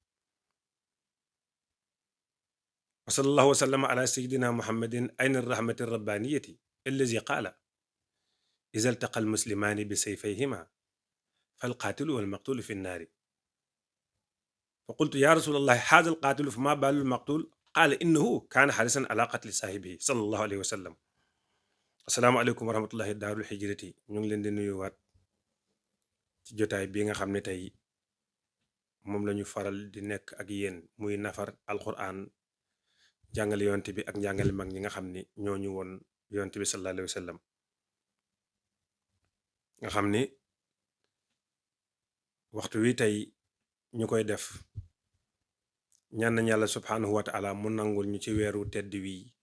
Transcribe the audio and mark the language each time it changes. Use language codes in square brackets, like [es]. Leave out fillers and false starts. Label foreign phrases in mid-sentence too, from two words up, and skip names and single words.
[ar] وصلى الله وسلم على سيدنا محمد أين الرحمة الربانية الذي قال إذا التقى المسلمان بسيفيهما فالقاتل والمقتول في النار فقلت يا رسول الله هذا القاتل فما بال المقتول قال إنه كان حريصا على قتل صاحبه صلى الله عليه وسلم. السلام عليكم ورحمة الله [wo] daarul hijrati ñu ngi leen di nuyuwaat ci jotaay bi nga xam ne tey moom la ñu faral di nekk ak yéen muy nafar alquran jàngale yonte bi ak njàngale mag ñi nga xam ni ñoo ñu woon yonte bi [ar] صلى الله عليه وسلم [wo] nga xam ni waxtu wi tey ñu koy def ñaan nañ yàlla [ar] سبحانه وتعالى [wo] mu nangul ñu ci weeru tedd wi